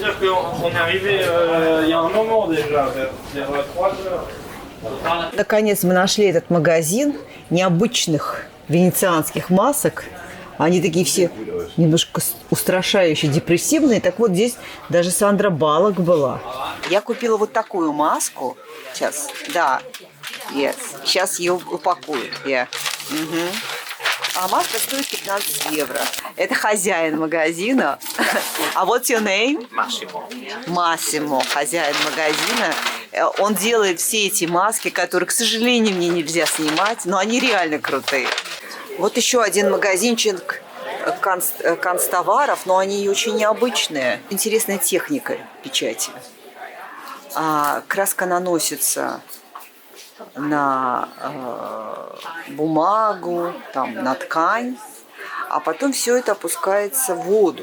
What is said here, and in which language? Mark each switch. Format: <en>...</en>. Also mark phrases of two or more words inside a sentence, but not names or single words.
<fr>dire qu'on est arrivé il y a un moment déjà, vers 3 heures.</fr> <ru>Наконец мы нашли этот магазин необычных венецианских масок. Они такие все немножко устрашающие, депрессивные. Так вот, здесь даже Сандра Баллок была. Я купила вот такую маску. Сейчас, да. Yes. Сейчас ее упакуют. Угу. А маска стоит 15 евро. Это хозяин магазина. А вот</ru> <en>your name?</en> <ru>Массимо, хозяин магазина. Он делает все эти маски, которые, к сожалению, мне нельзя снимать, но они реально крутые. Вот еще один магазинчик канцтоваров, но они очень необычные. Интересная техника печати. Краска наносится на бумагу, на ткань, а потом все это опускается в воду.</ru>